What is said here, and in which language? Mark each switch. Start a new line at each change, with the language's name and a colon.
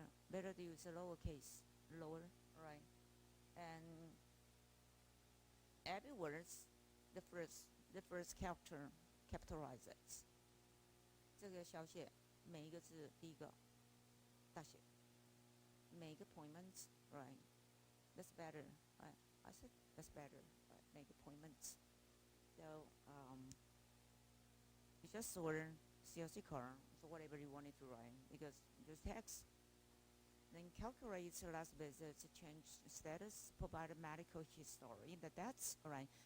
English: Better to use a lowercase, lower, right? And every words, the first character capitalizes.
Chinese: 这个小写每一个字第一个大写。
English: Make appointments, right? That's better, right? I said that's better, right? Make appointments. So you just sort CLC car, so whatever you wanted to write, because just text. Then calculate the last visit to change status, provide a medical history. That's right.